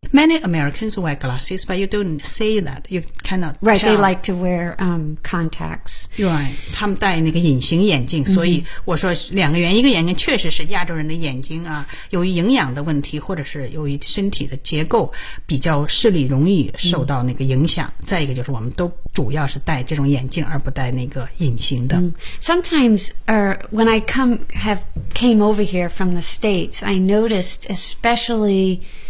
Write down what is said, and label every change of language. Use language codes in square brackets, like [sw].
[en] Many Americans wear glasses, but you don't say that. You cannot tell. Right, they like to wear contacts. [zh] Right, 他们戴那个隐形眼镜、mm-hmm. 所以我说两个原因一个眼睛确实是亚洲人的眼睛啊由于营养的问题或者是由于身体的结构比较视力容易受到那个影响、mm-hmm. 再一个就是我们都主要是戴这种眼镜而不戴那个隐形的、 mm-hmm. [en] Sometimes, when I came over here from the States, I noticed especially...